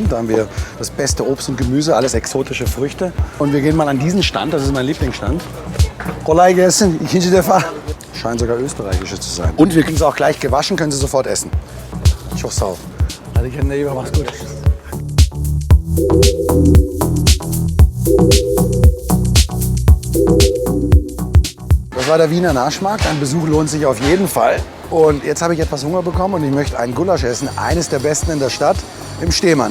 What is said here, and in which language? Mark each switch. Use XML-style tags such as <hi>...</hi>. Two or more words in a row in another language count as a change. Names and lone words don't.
<de>Da haben wir das beste Obst und Gemüse, alles exotische Früchte. Und wir gehen mal an diesen Stand, das ist mein Lieblingsstand.</de> <tr>Kolay gelsin, ikinci defa.</tr> <de>Scheint sogar österreichische zu sein. Und wir kriegen sie auch gleich gewaschen, können sie sofort essen.</de> <tr>Çok sağ ol. Hadi kendine iyi bak,</tr> <de>mach's gut. Das war der Wiener Naschmarkt. Ein Besuch lohnt sich auf jeden Fall. Und jetzt habe ich etwas Hunger bekommen und ich möchte einen Gulasch essen. Eines der besten in der Stadt, im Stehmann.</de>